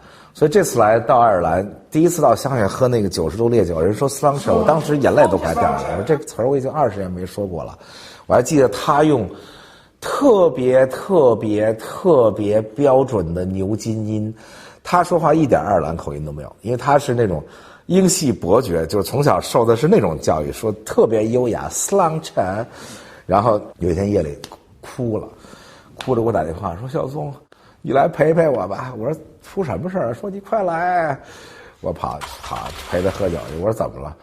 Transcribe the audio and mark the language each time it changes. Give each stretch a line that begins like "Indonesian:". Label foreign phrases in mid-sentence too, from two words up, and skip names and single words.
Chinese: 所以這次來到愛爾蘭，第一次到鄉下喝那個90度烈酒，人說 sláinte， 我當時眼淚都快掉下來了。這個詞兒我已經20年沒說過了，我還記得他用特別標準的牛津音，他说話一點愛爾蘭口音都沒有，因為他是那種英系伯爵，就是從小受的是那種教育，說特別優雅 slanch。然後有一天夜裡哭了，哭着給我打電話說：“小松，你來陪陪我吧。” 我說：“出什麼事兒？”說：“你快來。” 我跑陪他喝酒去。我說：“怎麼了？”